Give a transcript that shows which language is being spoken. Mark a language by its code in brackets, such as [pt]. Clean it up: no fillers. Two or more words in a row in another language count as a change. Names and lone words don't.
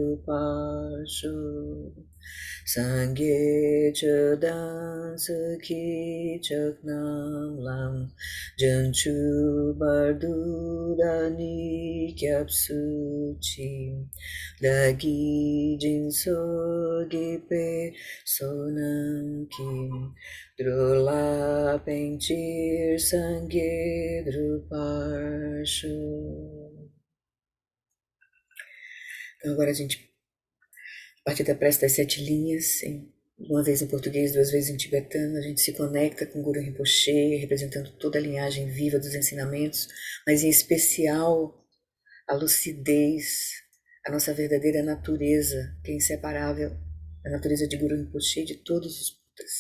[bo] འགྲུབ་པར་ཤོག། སངས་རྒྱས་ཆོས་དང་ཚོགས་ཀྱི་མཆོག་རྣམས་ལ། བྱང་ཆུབ་བར་དུ་བདག་ནི་སྐྱབས་སུ་མཆི། བདག་གིས་སྦྱིན་སོགས་བགྱིས་པའི་བསོད་ནམས་ཀྱིས། འགྲོ་ལ་ཕན་ཕྱིར་སངས་རྒྱས་འགྲུབ་པར་ཤོག. [pt] Então agora a gente, a partir da prece das 7 linhas, uma vez em português, 2 vezes em tibetano, a gente se conecta com o Guru Rinpoche, representando toda a linhagem viva dos ensinamentos, mas em especial a lucidez, a nossa verdadeira natureza, que é inseparável da natureza de Guru Rinpoche e de todos os Budas.